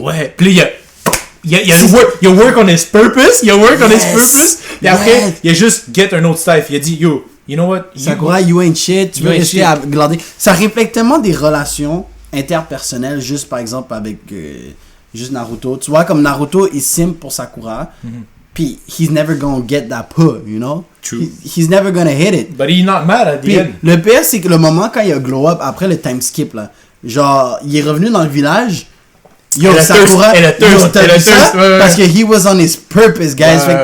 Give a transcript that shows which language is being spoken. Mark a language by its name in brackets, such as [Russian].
[French] Ouais, puis là, il y a [English] work on his purpose. [French] Et après, il a juste get un autre stuff. Il a dit, yo, [English] you know what? Sakura, you ain't shit. [French] Tu veux rester à glander. Ça reflète tellement des relations interpersonnelles, juste par exemple avec juste Naruto. Tu vois, comme Naruto, il simp pour Sakura. [English] Puis, he's never gonna get that pull, you know? True. He's never gonna hit it. But he's not mad at the end. [French] Le pire, c'est que le moment quand il a glow up, après le time skip, là, genre, il est revenu dans le village. [English] Yo, Sakura, [French] parce que [English] he was on his purpose, guys.